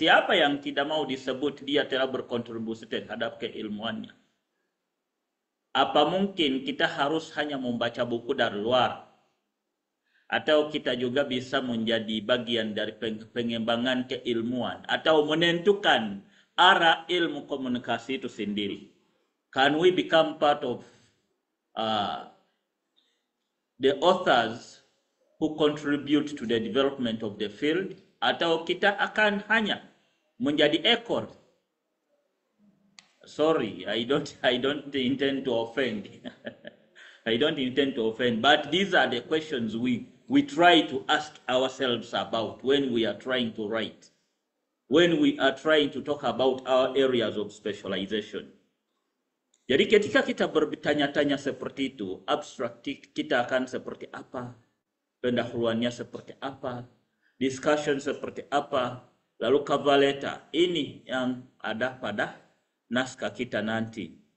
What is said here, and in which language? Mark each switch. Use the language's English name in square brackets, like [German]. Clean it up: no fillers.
[Indonesian] Siapa yang tidak mau disebut dia telah berkontribusi terhadap keilmuannya? Apa mungkin kita harus hanya membaca buku dari luar? Atau kita juga bisa menjadi bagian dari pengembangan keilmuan, atau menentukan arah ilmu komunikasi itu sendiri? [English] Can we become part of the authors who contribute to the development of the field? [Indonesian] Atau kita akan hanya menjadi ekor? [English] Sorry, I don't intend to offend. I don't intend to offend, but these are the questions we try to ask ourselves about when we are trying to write, when we are trying to talk about our areas of specialization. [Indonesian] Jadi ketika kita bertanya-tanya seperti itu, abstrak kita akan seperti apa, pendahuluannya seperti apa, discussion seperti apa, lalu kavaleta, ini yang ada pada naskah kita nanti.